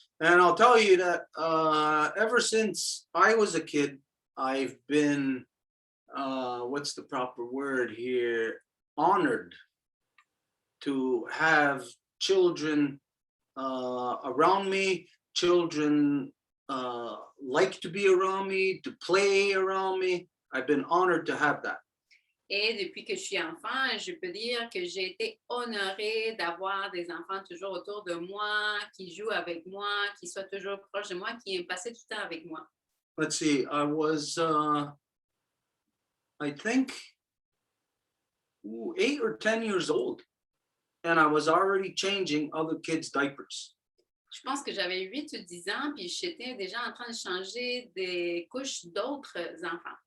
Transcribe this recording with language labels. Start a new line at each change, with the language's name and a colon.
English: And I'll tell you that ever since I was a kid, I've been, what's the proper word here, honored to have children around me, children like to be around me, to play around me. I've been honored to have that.
French: Et depuis que je suis enfant, je peux dire que j'ai été honorée d'avoir des enfants toujours autour de moi, qui jouent avec moi, qui soient toujours proches de moi, qui aiment passer du temps avec moi.
English: Let's see, I was, I think, 8 or 10 years old, and I was already changing other kids' diapers.
French: Je pense que j'avais 8 ou 10 ans, puis j'étais déjà en train de changer des couches d'autres enfants.